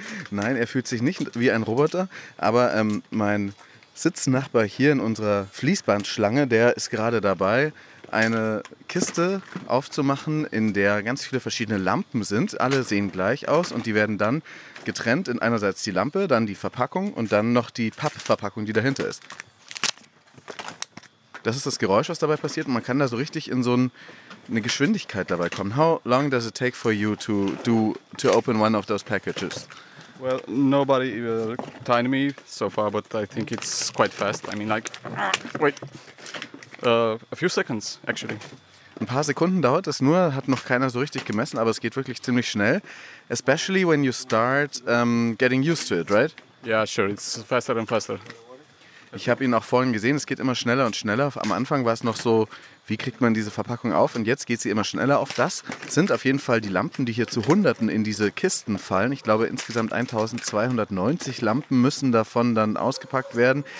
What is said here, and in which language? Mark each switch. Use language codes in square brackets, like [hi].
[de] Nein, er fühlt sich nicht wie ein Roboter, aber mein Sitznachbar hier in unserer Fließbandschlange, der ist gerade dabei, eine Kiste aufzumachen, in der ganz viele verschiedene Lampen sind. Alle sehen gleich aus und die werden dann getrennt in einerseits die Lampe, dann die Verpackung und dann noch die Pappverpackung, die dahinter ist. Das ist das Geräusch, was dabei passiert und man kann da so richtig in so eine Geschwindigkeit dabei kommen. [en] How long does it take for you to open one of those packages? Well, nobody tied me so far, but I think it's quite fast. I mean, like, wait, a few seconds, actually. [de] Ein paar Sekunden dauert es nur, hat noch keiner so richtig gemessen, aber es geht wirklich ziemlich schnell. [en] Especially when you start getting used to it, right? Yeah, sure, it's faster and faster. [de] Ich habe ihn auch vorhin gesehen, es geht immer schneller und schneller. Am Anfang war es noch so, wie kriegt man diese Verpackung auf? Und jetzt geht sie immer schneller auf. Das sind auf jeden Fall die Lampen, die hier zu Hunderten in diese Kisten fallen. Ich glaube, insgesamt 1290 Lampen müssen davon dann ausgepackt werden.